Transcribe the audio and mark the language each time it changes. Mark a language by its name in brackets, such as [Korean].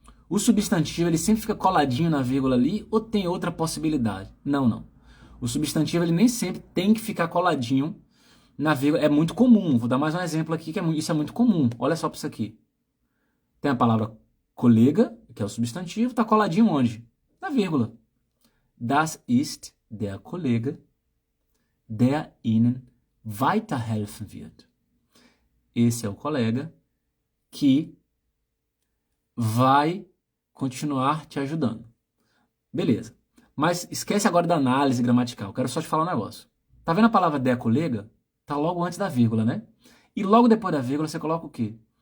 [Portuguese] O substantivo ele sempre fica coladinho na vírgula ali ou tem outra possibilidade? Não, não. O substantivo ele nem sempre tem que ficar coladinho na vírgula. É muito comum. Vou dar mais um exemplo aqui que isso é muito comum. Olha só para isso aqui. Tem a palavra colega, que é o substantivo, está coladinho onde? Na vírgula. [German] Das ist der Kollege, der Ihnen weiterhelfen wird. [Portuguese] Esse é o colega que vai continuar te ajudando. Beleza. Mas esquece agora da análise gramatical. Quero só te falar um negócio. Tá vendo a palavra der colega? Tá logo antes da vírgula, né? E logo depois da vírgula você coloca o quê?